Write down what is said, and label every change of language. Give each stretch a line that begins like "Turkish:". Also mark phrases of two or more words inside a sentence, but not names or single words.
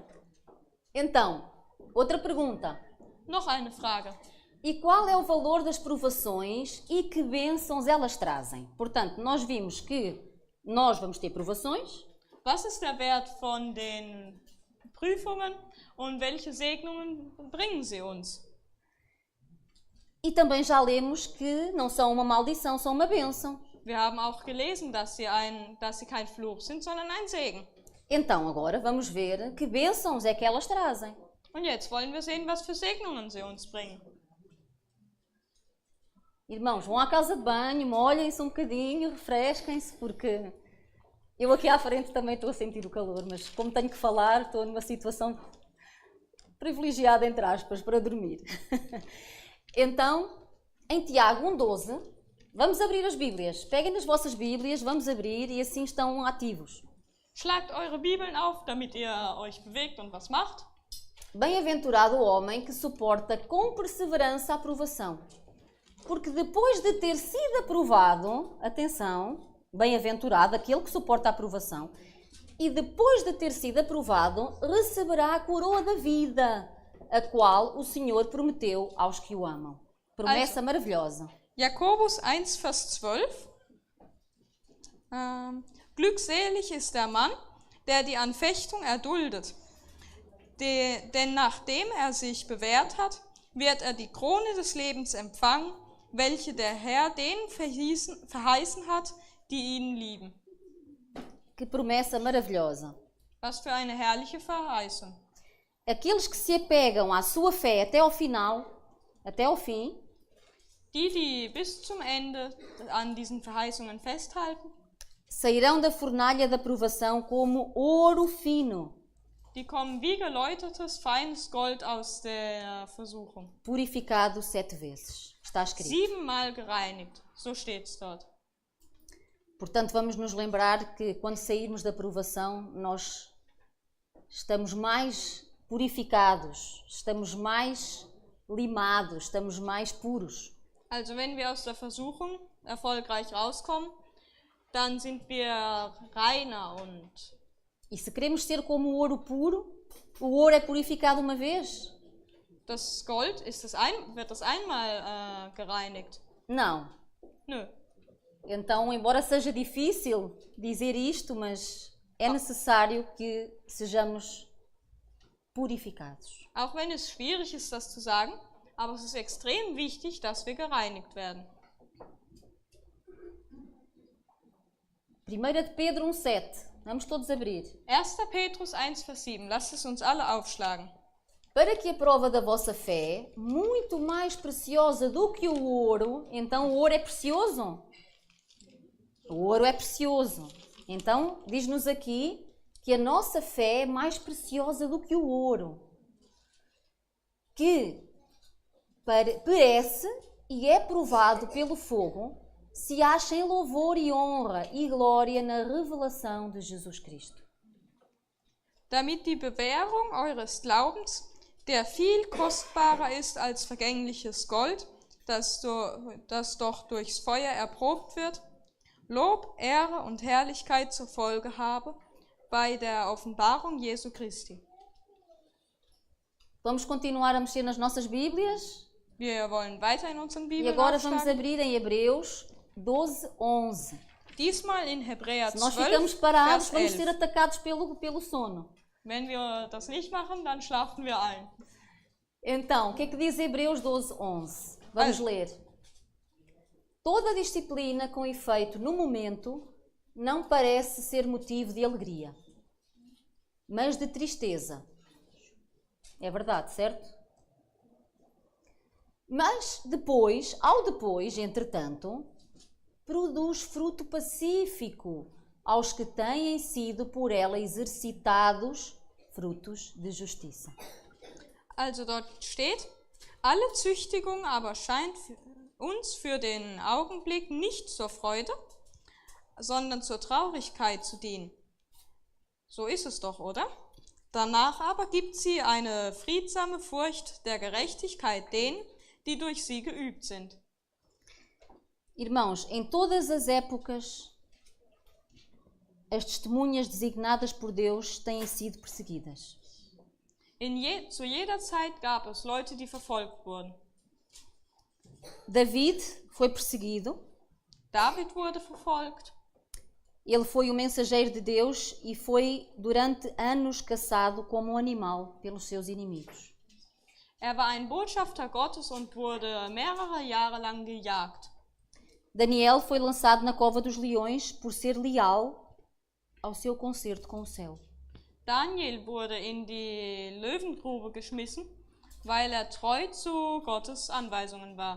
Portuguese: Então, outra pergunta.
German: Noch eine Frage.
Portuguese: E qual é o valor das provações e que bênçãos elas trazem? Portanto, nós vimos que nós vamos ter provações.
German: Was ist der Wert von den Prüfungen und welche Segnungen bringen sie uns?
Portuguese: E também já lemos que não são uma maldição, são uma bênção.
German: Wir haben auch gelesen, dass sie kein Fluch sind, sondern ein Segen.
Portuguese: Então, agora vamos ver que bênçãos é que elas trazem. Und jetzt wollen wir sehen, was für Segnungen sie uns bringen. Irmãos, vão à casa de banho, molhem-se um bocadinho, refresquem-se, porque eu aqui à frente também estou a sentir o calor, mas como tenho que falar, estou numa situação privilegiada, entre aspas, para dormir. Então, em Tiago 1,12, vamos abrir as Bíblias. Peguem nas vossas Bíblias, vamos abrir e assim estão ativos.
German: Schlagt eure Bibeln auf, damit ihr euch bewegt und was macht.
Portuguese: Bem-aventurado o homem que suporta com perseverança a provação. Porque depois de ter sido aprovado, atenção, bem-aventurado aquele que suporta a provação, e depois de ter sido aprovado, receberá a coroa da vida, a qual o Senhor prometeu aos que o amam. Promessa maravilhosa.
German: Jakobus 1, Vers 12. Glückselig ist der Mann, der die Anfechtung erduldet. Denn nachdem sich bewährt hat, wird die Krone des Lebens empfangen, welche der Herr denen verheißen hat, die ihn lieben.
Portuguese: Que promessa maravilhosa.
German: Was für eine herrliche Verheißung.
Portuguese: Aqueles que se apegam à sua fé até ao final, até ao fim,
German: die bis zum Ende an diesen Verheißungen festhalten,
Portuguese: sairão da fornalha da provação como ouro fino,
German: die kommen wie geläutertes, feines Gold aus der Versuchung.
Portuguese: purificado 7 vezes. Está escrito.
German: 7-mal gereinigt, so steht es dort.
Portuguese: Portanto, vamos nos lembrar que quando sairmos da provação, nós estamos mais purificados, estamos mais limados, estamos mais puros.
German: Also wenn wir aus der Versuchung erfolgreich rauskommen, dann sind wir reiner und...
Portuguese: E se queremos ser como o ouro puro, o ouro é purificado uma vez?
German: Das Gold, wird das einmal gereinigt?
Portuguese: Não.
German: Nö.
Portuguese: Então, embora seja difícil dizer isto, mas é necessário que sejamos purificados.
German: Auch wenn es schwierig ist, das zu sagen, aber es ist extrem wichtig, dass wir gereinigt werden.
Portuguese: 1 de Pedro 1,7. Vamos todos abrir.
German: 1. Petrus 1, Vers 7. Lasst es uns alle aufschlagen.
Portuguese: Para que a prova da vossa fé, muito mais preciosa do que o ouro, então o ouro é precioso? O ouro é precioso. Então, diz-nos aqui que a nossa fé é mais preciosa do que o ouro. Que perece e é provado pelo fogo, se acha em louvor e honra e glória na revelação de Jesus Cristo.
German: Damit die Bewährung eures Glaubens, der viel kostbarer ist als vergängliches Gold, das doch durchs Feuer erprobt wird, Lob, Ehre und Herrlichkeit zur Folge habe bei der Offenbarung Jesu Christi.
Portuguese: Vamos continuar a mexer nas nossas Bíblias?
German: Wir wollen weiter in unseren
Portuguese: E
German: Bibeln
Portuguese: agora vamos
German: aufschlagen.
Portuguese: abrir em Hebreus 12:11.
German: Diesmal in Hebräer
Portuguese: Se nós
German: 12,
Portuguese: ficamos parados,
German: Vers
Portuguese: vamos
German: 11.
Portuguese: ser atacados pelo sono.
German: Wenn wir das nicht machen, dann schlafen wir ein.
Portuguese: Então, o que é que diz Hebreus 12:11? Vamos ler. Toda disciplina com efeito no momento não parece ser motivo de alegria, mas de tristeza. É verdade, certo? Mas depois, entretanto, produz fruto pacífico aos que têm sido por ela exercitados frutos de justiça.
German: Also dort steht, alle Züchtigung aber scheint uns für den Augenblick nicht zur Freude, sondern zur Traurigkeit zu dienen. So ist es doch, oder? Danach aber gibt sie eine friedsame Furcht der Gerechtigkeit denen, die durch sie geübt sind.
Portuguese: Irmãos, em todas as épocas, as testemunhas designadas por Deus têm sido perseguidas.
German: Zu jeder Zeit gab es Leute, die verfolgt wurden.
Portuguese: David foi perseguido.
German: David wurde verfolgt.
Portuguese: Ele foi o mensageiro de Deus e foi durante anos caçado como um animal pelos seus inimigos.
German: Er war ein Botschafter Gottes und wurde mehrere Jahre lang gejagt.
Portuguese: Daniel foi lançado na cova dos leões por ser leal ao seu concerto com o céu.
German: Daniel wurde in die Löwengrube geschmissen, weil er treu zu Gottes Anweisungen war.